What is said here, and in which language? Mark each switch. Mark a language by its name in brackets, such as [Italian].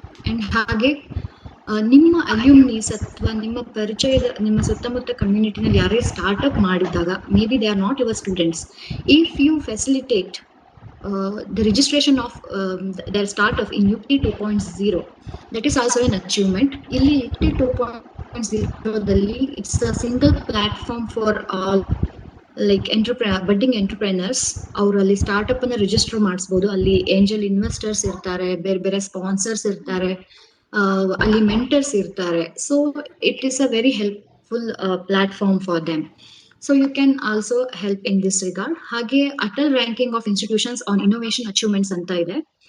[Kannada] And ಹಾಗೆ ನಿಮ್ಮ ಅಲ್ಯೂಮ್ನೀಸ್ ಅಥವಾ ನಿಮ್ಮ ಪರಿಚಯದ ನಿಮ್ಮ ಸುತ್ತಮುತ್ತ ಕಮ್ಯುನಿಟಿನಲ್ಲಿ ಯಾರೇ ಸ್ಟಾರ್ಟ್ಅಪ್ ಮಾಡಿದಾಗ, [English] Maybe they are not your students, if you facilitate the registration of their startup in UPT 2.0, that is also an achievement. [Kannada] Illi [English] UPT 2.0 dalli it's a single platform for all like budding entrepreneurs. [Kannada] ಅವರಲ್ಲಿ startup ಅನ್ನ register ಮಾಡಿಸಬಹುದು. ಅಲ್ಲಿ angel investors ಇರ್ತಾರೆ, ಬೇರೆ ಬೇರೆ sponsors ಇರ್ತಾರೆ, ಅಲ್ಲಿ mentors ಇರ್ತಾರೆ. [English] So it is a very helpful platform for them. So you can also help in this regard. [Kannada] ಹಾಗೆ [English] Atal ranking of institutions on innovation achievements ಅಂತ ಇದೆ.